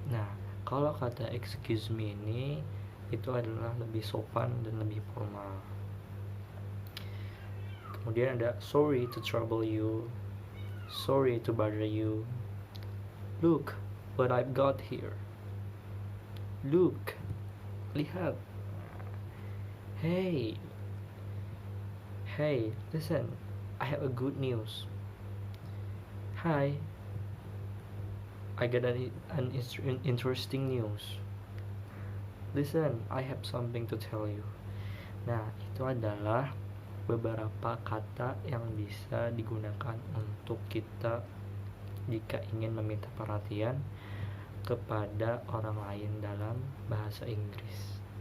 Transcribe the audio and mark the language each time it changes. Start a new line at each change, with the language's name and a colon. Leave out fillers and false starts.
Indonesian: Nah, kalau kata excuse me ini itu adalah lebih sopan dan lebih formal. Kemudian ada
English: sorry to trouble you, sorry to bother you, look what I've got here, look, lihat, hey, listen, I have a good news, hi, I got an interesting news, listen, I have something to tell you.
Indonesian: Nah, itu adalah beberapa kata yang bisa digunakan untuk kita jika ingin meminta perhatian kepada orang lain dalam bahasa Inggris.